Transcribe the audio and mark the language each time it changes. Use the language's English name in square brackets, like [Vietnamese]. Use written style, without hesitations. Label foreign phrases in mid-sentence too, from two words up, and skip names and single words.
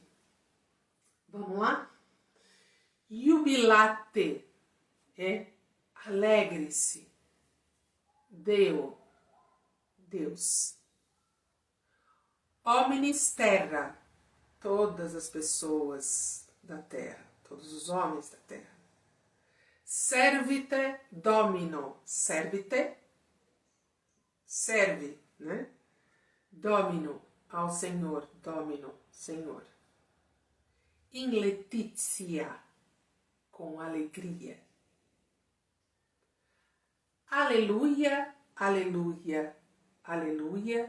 [Portuguese] Vamos lá? Jubilate é alegre-se. Deus. [Latin] Omnis terra, [Portuguese] todas as pessoas da terra, todos os homens da terra. [Latin] Servite domino, servite, [Portuguese] serve, né? Domino, ao Senhor, domino, Senhor. [Latin] In letitia, [Portuguese] com alegria. Aleluia, aleluia, aleluia.